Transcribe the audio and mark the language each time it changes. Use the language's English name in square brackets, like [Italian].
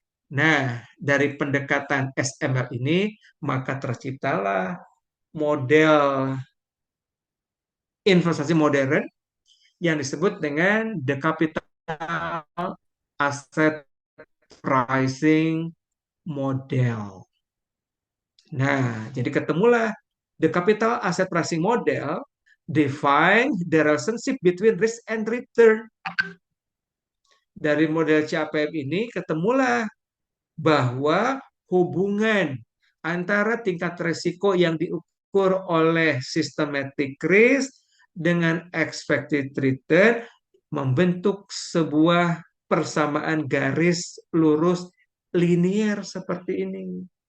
[Indonesian] Nah, dari pendekatan SML ini, maka terciptalah model investasi modern yang disebut dengan the capital asset pricing model. Nah, jadi ketemulah [English] the capital asset pricing model define the relationship between risk and return. [Indonesian] Dari model CAPM ini ketemulah bahwa hubungan antara tingkat risiko yang diukur oleh systematic risk dengan expected return membentuk sebuah persamaan garis lurus linier seperti ini.